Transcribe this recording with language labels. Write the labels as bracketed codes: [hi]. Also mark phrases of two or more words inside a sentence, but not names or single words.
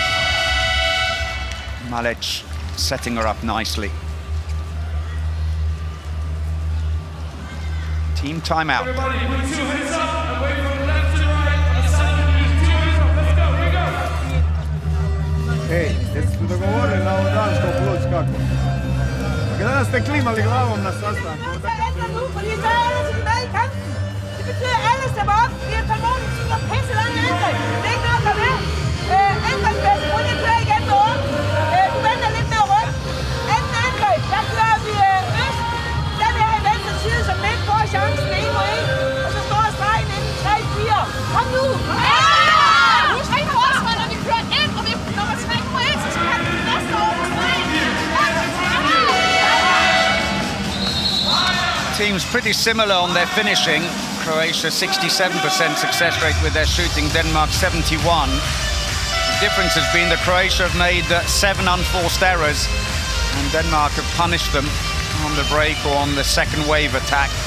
[en] Malic setting her up nicely. Team timeout. Everybody, put 2 hands up and wait from left to right. On the sound of music, 2 hands up. Let's go, here we go. [hr] Ej, jeste se dogovorili na ovo dansko plus kako? Kada ste klimali glavom na sastanku? [da] Så ændrer nu, fordi så er alle tilbage i kampen. Det betyder, at alle stepper op. Vi har tålmodigt tid og pisse lange angreb. Det er ikke nok at være. Angrebsbæst, prøv lige at køre igen med åben. Du venter lidt med at rykke. Anden angreb, der kører vi øst. Den her i venstre side, som ikke får chancen 1 mod 1. Og så står stregen inden 3-4. Kom nu! Nu skal I forsvare, når vi kører ind, og vi nummer 3 på 1, så skal vi næste over på stregen. [en] Teams pretty similar on their finishing. Croatia 67% success rate with their shooting, Denmark 71. The difference has been that Croatia have made 7 unforced errors and Denmark have punished them on the break or on the second wave attack.